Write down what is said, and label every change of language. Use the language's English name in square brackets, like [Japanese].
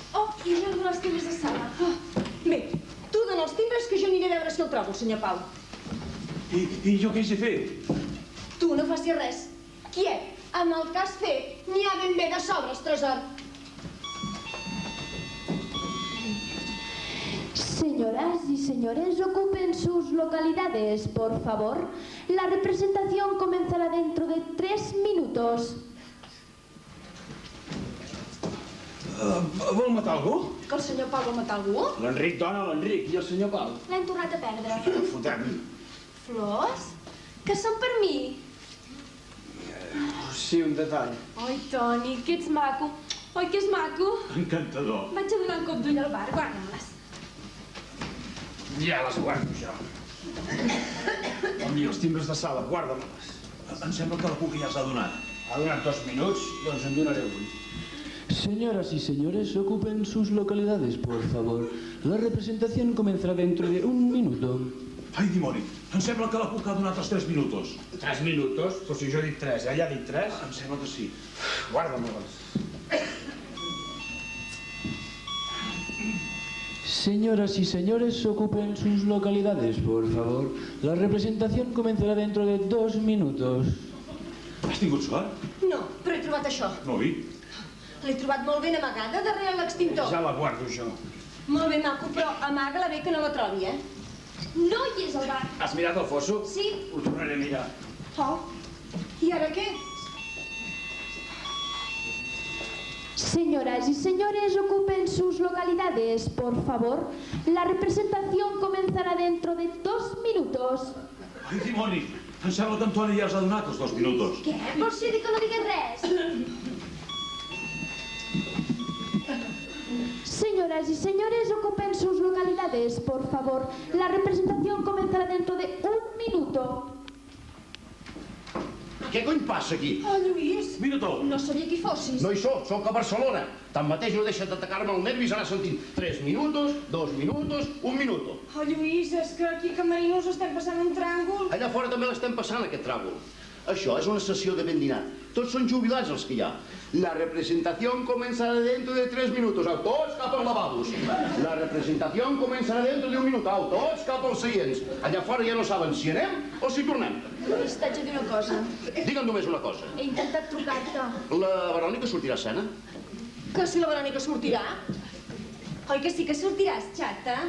[Catalan] Oh, i jo he donat els timbres de sala. Bé, tu dona els timbres que jo aniré a veure si el trobo, el senyor Pau. I jo què hi he fet? Tu no facis res. Quiet. En el cas fet, n'hi ha ben bé de sobres, tresor. [Spanish] Señoras y señores, ocupen sus localidades, por favor. La representación comenzará dentro de 3 minutos. [Catalan] Vol matar algú? Que el senyor Pau vol matar algú? L'Enric, dona, l'Enric. I el senyor Pau? L'hem tornat a perdre. Fotem. Flors? Que són per mi? Sí, un detall. Oi, Toni, que ets maco. Oi, que és maco. Encantador. Vaig a donar un cop d'ull al bar, guarda-me-les. Ja les guardo jo. I els timbres de sala, guarda-me-les. Em sembla que la Cuca ja s'ha donat. Ha donat 2 minuts, doncs en donaré un. [Spanish] Señoras y señores, ocupen sus localidades, por favor. La representación comenzará dentro de 1 minuto. [Catalan] Ai, dimoni, em sembla que la Cuca ha donat els 3 minuts. 3 minuts? Però si jo he dit 3, ella ha dit 3? Em sembla que sí. Guarda-me-les. [Spanish] Señoras y señores, ocupen sus localidades, por favor. La representación comenzará dentro de 2 minutos. [Catalan] Has tingut sort? No, però he trobat això. No, oi? L'he trobat molt ben amagada darrere l'extintor. Ja la guardo jo. Molt bé, maco, però amaga-la bé que no la trobi, eh? No hi és al bar. Has mirat el fosso? Sí. Ho tornaré a mirar. Oh, i ara què? [Spanish] Señoras y señores, ocupen sus localidades, por favor. La representación comenzará dentro de 2 minutos. [Catalan] Ai, dimoni, em sembla que en Toni ja els ha donat els 2 minuts. Què? Vols dir que no digues res? Señoras y señores, ocupen sus localidades, por favor. La representación comenzará dentro de 1 minuto. Què cony passa aquí? Oh, Lluís, Mira tu. no sabia qui fossis. No hi soc a Barcelona. Tanmateix no deixa d'atacar-me el nervis anar sentint 3 minuts, 2 minuts, 1 minut. Oh, Lluís, és que aquí a Camerinos estem passant un tràngol. Allà fora també l'estem passant, aquest tràngol. Això és una sessió de ben dinar. Tots són jubilats els que hi ha. [Spanish] La representación comenzará dentro de 3 minutos. [Catalan] Au, tots cap als lavabos. [Spanish] La representación comenzará dentro de 1 minut. [Catalan] Au, tots cap als seients. Allà fora ja no saben si anem o si tornem. Lluís, t'haig de dir una cosa. Digue'm només una cosa. He intentat trucar-te. La Verònica sortirà a escena? Que si la Verònica sortirà? Oi que sí que sortiràs, xata?